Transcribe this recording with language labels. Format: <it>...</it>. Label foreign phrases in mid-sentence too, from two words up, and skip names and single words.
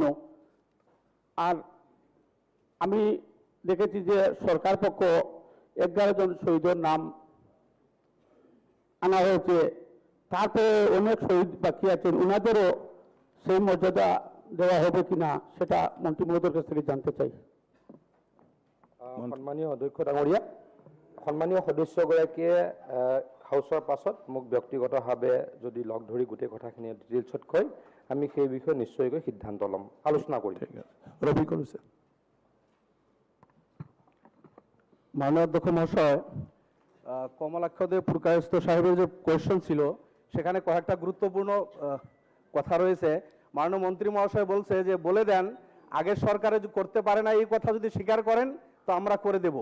<bn>আর আমি দেখেছি যে সরকার পক্ষ 11 জন শহীদের নাম আনা হয়েছে, তারপরে অনেক শহীদ বাকি আছেন, ওনাদেরও সেই মর্যাদা দেওয়া হবে কিনা সেটা মন্ত্রী মহোদয়ের কাছ থেকে জানতে চাই।</bn> <as>সন্মানীয় অধ্যক্ষ ডাঙৰীয়া, সন্মানীয় সদস্যগৰাকীয়ে হাউচৰ পাছত মোক ব্যক্তিগতভাৱে যদি লগ ধৰি গোটেই কথাখিনি ডিটেইলছত কয়, আমি সেই বিষয়ে নিশ্চয়কৈ সিদ্ধান্ত ল'ম, আলোচনা কৰিম।</as> <bn>রবি করেছে। মাননীয় অধ্যক্ষ মহাশয়, কমলাক্ষদে পুরকায়স্থ সাহেবের যে কোয়েশ্চন ছিল সেখানে কয়েকটা গুরুত্বপূর্ণ কথা রয়েছে। মাননীয় মন্ত্রী মহাশয় বলছে যে বলে দেন আগের সরকারে করতে পারে না, এই কথা যদি স্বীকার করেন তো আমরা করে দেব।</bn>